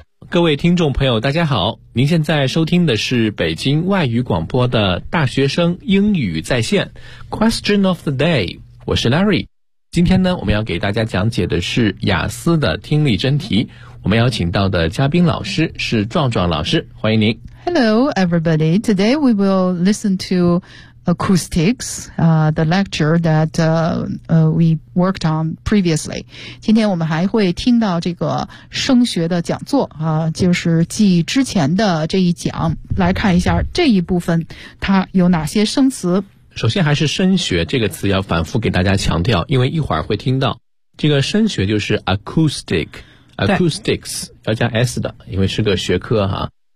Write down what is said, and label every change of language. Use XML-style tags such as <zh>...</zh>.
<zh>各位听众朋友大家好，您现在收听的是北京外语广播的大学生英语在线</zh> <en>Question of the day，</en> <zh>我是 Larry。今天呢，我们要给大家讲解的是雅思的听力真题，我们邀请到的嘉宾老师是壮壮老师，欢迎您。</zh> <en>Hello everybody, today we will listen to acoustics, the lecture that we worked on previously.</en> <zh>今天我们还会听到这个声学的讲座，就是继之前的这一讲，来看一下这一部分它有哪些生词。首先还是声学这个词要反复给大家强调，因为一会儿会听到这个声学就是 acoustic, acoustics 要加 s 的，因为是个学科哈。</zh>